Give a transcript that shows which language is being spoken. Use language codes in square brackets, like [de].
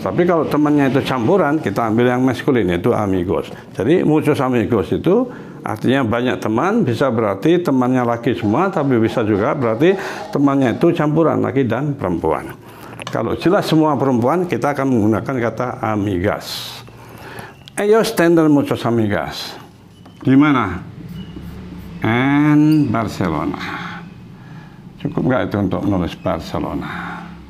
[id] Tapi kalau temannya itu campuran, kita ambil yang maskulin, itu amigos. Jadi muchos amigos itu artinya banyak teman, bisa berarti temannya laki semua, tapi bisa juga berarti temannya itu campuran laki dan perempuan. Kalau jelas semua perempuan, kita akan menggunakan kata amigas. [es] Ellos tendrán muchos amigas. [id] Di mana? [es] En Barcelona. [id] Cukup nggak itu untuk nulis Barcelona?